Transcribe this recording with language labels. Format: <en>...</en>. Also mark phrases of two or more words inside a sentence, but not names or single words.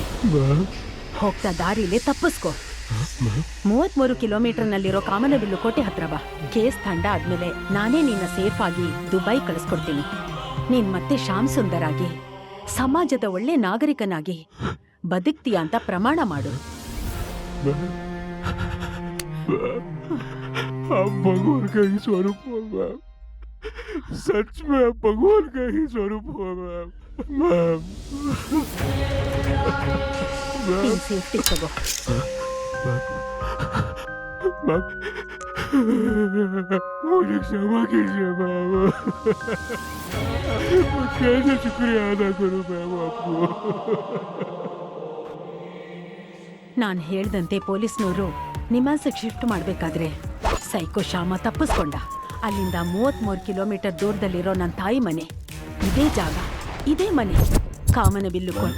<kn>ಹೋಗ್ತಾ ದಾರಿಲೇ ತಪ್ಪಿಸ್ಕೋ. 33 ಕಿಲೋಮೀಟರ್ನಲ್ಲಿರೋ ಕಾಮನಬಿಲ್ಲು ಕೋಟೆ ಹತ್ರ ಬಾ. ಕೇಸ್ ತಂಡ ಆದ್ಮೇಲೆ ನಾನೇ ನಿನ್ನ ಸೇಫ್ ಆಗಿ ದುಬೈ ಕಳಿಸ್ಕೊಡ್ತೀನಿ. ನೀನ್ ಮತ್ತೆ ಶ್ಯಾಮ್ ಸುಂದರ್ ಆಗಿ ಸಮಾಜದ ಒಳ್ಳೆ ನಾಗರಿಕನಾಗಿ ಬದುಕ್ತೀಯ ಅಂತ ಪ್ರಮಾಣ ಮಾಡು.</kn> <hi>भगवान का ही स्वरूप हो मैम, सच में भगवान का ही स्वरूप हो मैम.</hi> <kn>ನೀನ್ ಸೇಫ್ಟಿ ತಗೋ.</kn> <hi>मैम मुझे क्षमा कीजिए मैम, मैं कैसे शुक्रिया अदा करूं मैम आपको.</hi> <kn>ನಾನ್ ಹೇಳ್ದಂತೆ ಪೊಲೀಸ್ನವರು ನಿಮ್ಯಾನ್ಸಿಗೆ ಶಿಫ್ಟ್ ಮಾಡ್ಬೇಕಾದ್ರೆ ಸೈಕೋ ಶ್ಯಾಮ ತಪ್ಪಿಸ್ಕೊಂಡ. ಅಲ್ಲಿಂದ 33 ಕಿಲೋಮೀಟರ್ ದೂರದಲ್ಲಿರೋ ನನ್ನ ತಾಯಿ ಮನೆ, ಇದೇ ಜಾಗ, ಇದೇ ಮನೆ, ಕಾಮನಬಿಲ್ಲು ಕೋಟೆ.</kn>